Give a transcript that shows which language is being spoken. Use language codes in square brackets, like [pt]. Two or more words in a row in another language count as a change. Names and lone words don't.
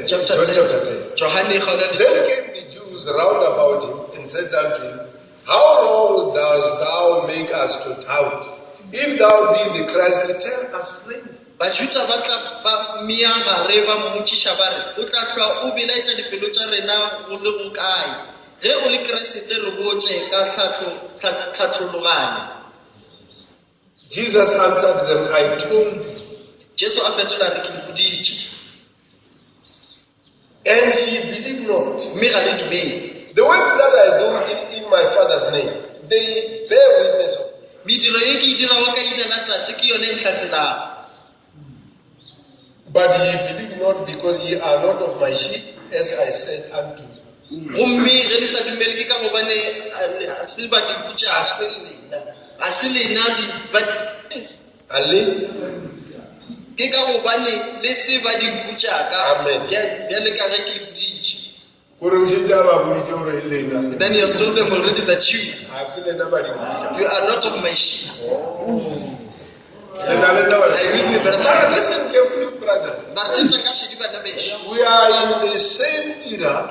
[en] Chapter John 10. Chapter 10. [nso] Johane kgaolo ya [en] Then [nso] lesome [en] came the Jews round about him and said unto him, How long dost thou make us to doubt? If thou be the Christ, tell us plainly. [nso] bajuda ba tla ba miagare ba mmotšiša ba re o tla hlwa o belaetša dipelo tša rena go le go kae ge o le keresete re botše ka tlhatlhologanya. [en] Jesus answered them, I told you. [nso] Jesu a fetola re ke le boditše. [en] And ye believe not. [nso] Mme ga le dumele. [en] The works that I do in my Father's name, they bear witness of me. [nso] Mediro ye ke e dirago ka leina la Tate ke yone e ntlhatselang. [en] But ye believe not, because ye are not of my sheep, as I said unto you. [nso] Gomme ge le sa dumele ke ka gobane a se ba diputša a se lena ke ka gobane le se ba diputšaka bjale ka ge ke le boditše. [en] Then he has told them already that you are not of my sheep. Listen carefully, brother. We are in the same era.